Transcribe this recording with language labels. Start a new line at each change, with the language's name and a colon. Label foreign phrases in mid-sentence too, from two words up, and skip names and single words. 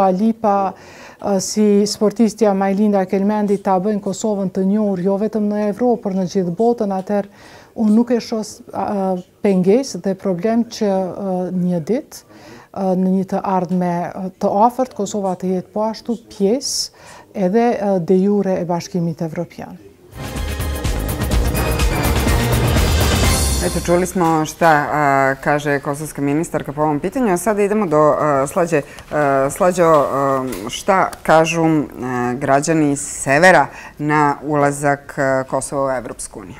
Albanian: Lipa, si sportistja Majlinda Kelmendi ta bëjnë Kosovën të njohur jo vetëm në Evropë, por në gjithë botën, atëherë unë nuk e shoh pengesë dhe problem që një ditë në një të ardhme të afërt Kosova të jetë po ashtu pjesë edhe
Latin: de jure
Albanian: e Bashkimit Evropian.
Serbian: Eto, čuli smo šta kaže kosovska ministarka po ovom pitanju, a sada idemo do Slađe. Slađo, šta kažu građani severa na ulazak Kosova u Evropsku uniju?